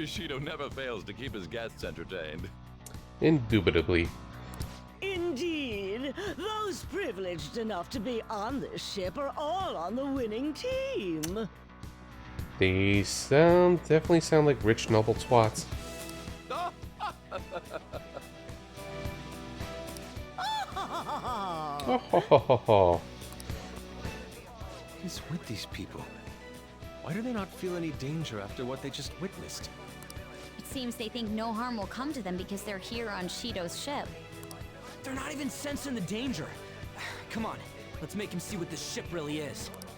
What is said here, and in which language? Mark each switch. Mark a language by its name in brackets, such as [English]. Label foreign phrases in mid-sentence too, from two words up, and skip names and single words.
[English] Shido never fails to keep his guests entertained. Indubitably. Indeed, those privileged enough to be on this ship are all on the winning team. They definitely sound like rich, noble twats. Oh, ho, ho, ho, ho. What is with these people? Why do they not feel any danger after what they just witnessed? It seems they think no harm will come to them because they're here on Shido's ship. They're not even sensing the danger. Come on, let's make him see what this ship really is.